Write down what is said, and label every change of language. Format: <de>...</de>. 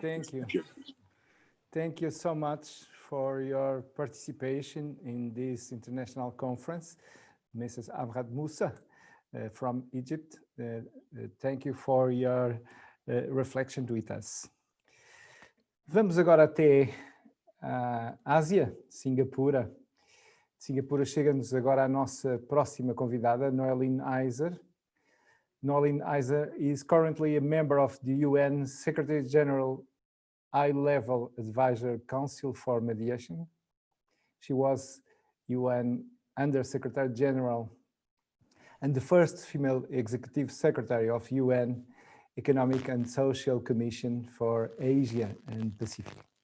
<en>Thank you. Thank you so much for your participation in this international conference. Mrs. Amrad Moussa from Egypt, thank you for your reflection with us.</en> <pt>Vamos agora até a Ásia, Singapura. Singapura chega-nos agora a nossa próxima convidada, Noeline Iser.</pt> <en>Noeline Iser is currently a member of the UN Secretary-General High-Level Advisor Council for Mediation. She was UN Under-Secretary-General and the first female Executive Secretary of UN Economic and Social Commission for Asia and Pacific.</en>